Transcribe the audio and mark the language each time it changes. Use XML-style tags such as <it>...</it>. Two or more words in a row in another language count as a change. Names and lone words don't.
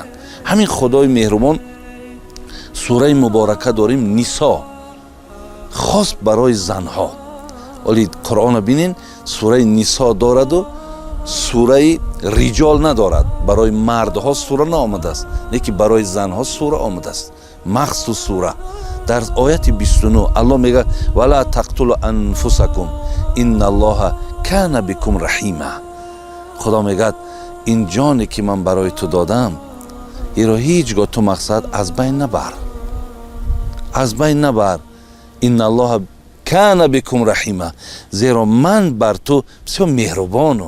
<tg>ҳамин худои меҳрубон сураи муборака дорем нисо, хос барои занҳо. оли қуръона бинен сураи нисо дораду сураи риҷол надорад. барои мардҳо сура наомадааст, лекин барои занҳо сура омадааст. махсус сура дар ояти 29 аллоҳ мегӯяд</tg> <ar>ولا تقتلوا أنفسكم إن الله كان بكم رحيما.</ar> <tg>худо мегӯяд ин ҷоне ки ман барои ту додам иро ҳеҷ гоҳ ту мақсад аз байн набар. аз байн набар.</tg> <ar>إن الله كان بكم رحيما.</ar> <tg>зеро ман бар ту бисёр меҳрубонам.</tg>